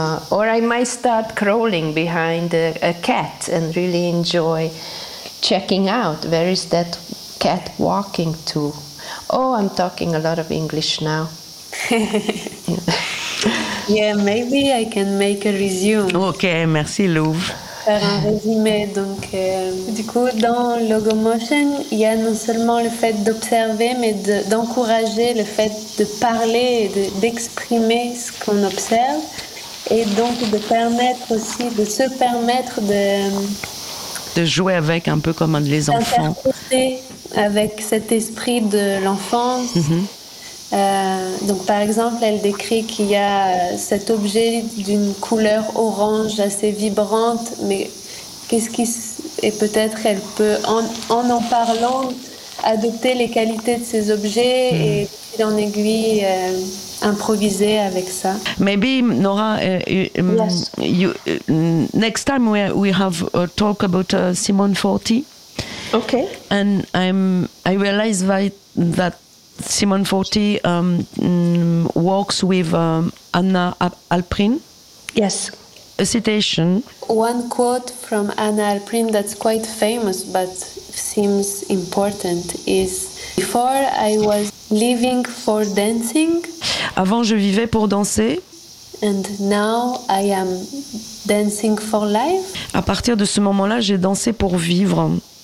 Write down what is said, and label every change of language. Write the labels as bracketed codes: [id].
[en] or I might start crawling behind a cat and really enjoy checking out, where is that cat walking to? Oh, I'm talking a lot of English now. Yeah, maybe I can make a resume. [fr] Okay, merci Louvre. Faire un résumé, donc du coup dans Logomotion il y a non seulement le fait d'observer mais d'encourager le fait de parler et d'exprimer ce qu'on observe, et donc de permettre aussi de se permettre de jouer avec un peu comme les enfants, d'interpréter avec cet esprit de l'enfance. Mm-hmm. Donc par exemple, elle décrit qu'il y a cet objet d'une couleur orange assez vibrante, mais qu'est-ce qui... Et peut-être elle peut, en parlant, adopter les qualités de ces objets et fil en aiguille improviser avec ça. [en] Maybe Nora, yes. You, next time we have a talk about Simone Forti. Okay. And I realize that Simone Forti works with Anna Alprin. Yes. A citation. One quote from Anna Alprin that's quite famous but seems important is Before I was living for dancing. [fr] Avant, je vivais pour danser. [en] And now I am dancing for life. [fr] À partir de ce moment-là, j'ai dansé pour vivre.